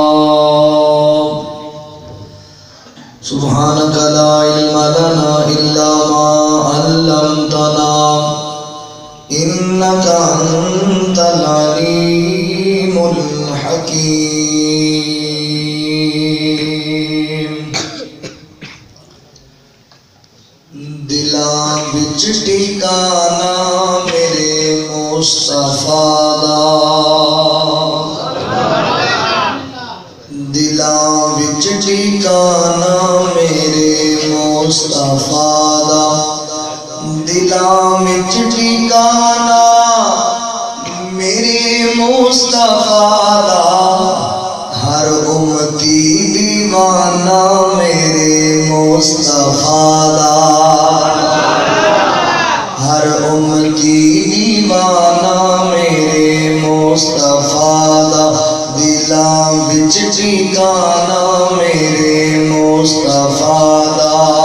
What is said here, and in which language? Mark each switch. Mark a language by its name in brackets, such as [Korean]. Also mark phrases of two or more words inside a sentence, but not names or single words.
[Arabic] سبحانك لا علم لنا إلا ما علمتنا إنك أنت العليم الحكيم. [Punjabi] دلاں وچ ٹھکانا میرے مصطفیٰ دا، دلاں وچ ٹھکانا میرے مصطفیٰ دا، دلاں وچ ٹھکانا میرے مصطفیٰ دا، ہر امتی دیوانہ میرے مصطفیٰ دا، ہر امتی دیوانہ میرے مصطفیٰ دا، دلاں وچ ٹھکانا میرے مصطفیٰ دا.